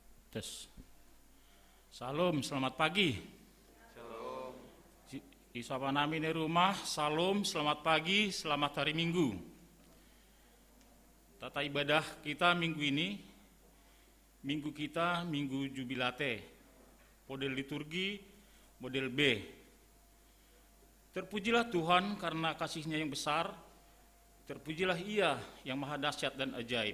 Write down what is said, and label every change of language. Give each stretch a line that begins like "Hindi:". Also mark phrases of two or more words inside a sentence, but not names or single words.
Indonesian: Tes. Salam, selamat pagi. Shalom. Isapa nami di rumah, salam, selamat pagi, selamat hari Minggu. Tata ibadah kita minggu ini, minggu kita minggu jubilate, model liturgi, model B. Terpujilah Tuhan karena kasih-Nya yang besar, terpujilah Ia yang maha dahsyat dan ajaib.